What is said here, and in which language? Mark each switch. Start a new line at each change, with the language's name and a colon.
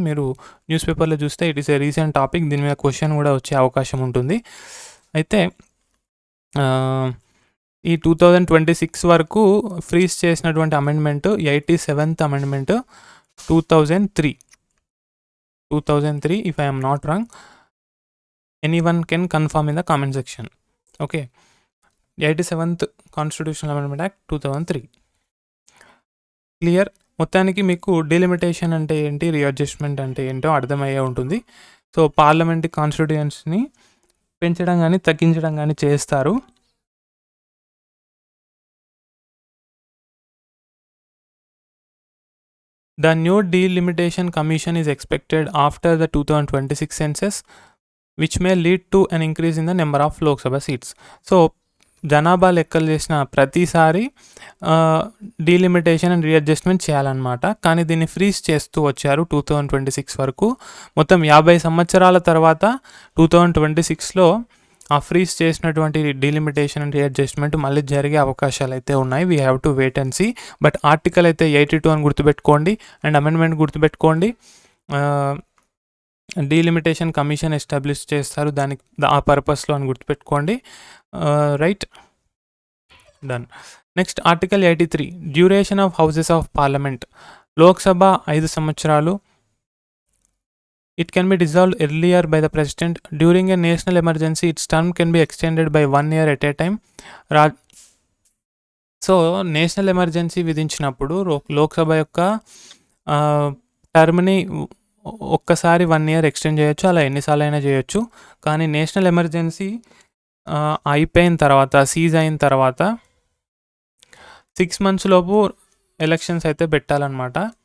Telugu: మీరు న్యూస్ పేపర్లో చూస్తే
English: It is a recent topic.
Telugu: దీని మీద క్వశ్చన్ కూడా వచ్చే అవకాశం ఉంటుంది. అయితే ఈ 2026 వరకు ఫ్రీజ్ చేసినటువంటి amendment 87th amendment 2003
English: if I am not wrong. Anyone can confirm in the comment section. Okay, 87th Constitutional Amendment Act 2003. Clear?
Telugu: మొత్తానికి మీకు డీలిమిటేషన్ అంటే ఏంటి, రీఅడ్జస్ట్మెంట్ అంటే ఏంటో అర్థమయ్యే ఉంటుంది. సో పార్లమెంటరీ కాన్స్టిట్యూయెన్సీని పెంచడం కానీ తగ్గించడం కానీ చేస్తారు. The new delimitation commission is expected after the 2026 census, which may lead to an increase in the number of Lok Sabha seats. So జనాభా లెక్కలు చేసిన ప్రతిసారి డీలిమిటేషన్ అండ్ రీఅడ్జస్ట్మెంట్ చేయాలన్నమాట. కానీ దీన్ని ఫ్రీజ్ చేస్తూ వచ్చారు 2026 వరకు. మొత్తం 50 సంవత్సరాల తర్వాత 2026లో ఆ ఫ్రీజ్ చేసినటువంటి డీలిమిటేషన్ అండ్ రీఅడ్జస్ట్మెంట్ మళ్ళీ జరిగే అవకాశాలు అయితే ఉన్నాయి.
English: We have to wait and see.
Telugu: But article అయితే 82 అని గుర్తుపెట్టుకోండి అండ్ అమెండ్మెంట్ గుర్తుపెట్టుకోండి. డీలిమిటేషన్ కమిషన్ ఎస్టాబ్లిష్ చేస్తారు దానికి, ఆ పర్పస్లో అని గుర్తుపెట్టుకోండి.
English: Right, done. Next article 83, duration of houses of parliament.
Telugu: Lok Sabha 5 సంవత్సరాలు.
English: It can be dissolved earlier by the president. During a national emergency, its term can be extended by 1 year at a time.
Telugu: So national emergency విధించినప్పుడు Lok Sabha యొక్క టర్మ్‌ని ఒక్కసారి 1 year extend చేయొచ్చు. అలా ఎన్నిసార్లైనా చేయొచ్చు. కానీ national emergency అయిపోయిన తర్వాత, seize అయిన తర్వాత 6 మంత్స్ లోపు ఎలక్షన్స్ అయితే పెట్టాలన్నమాట.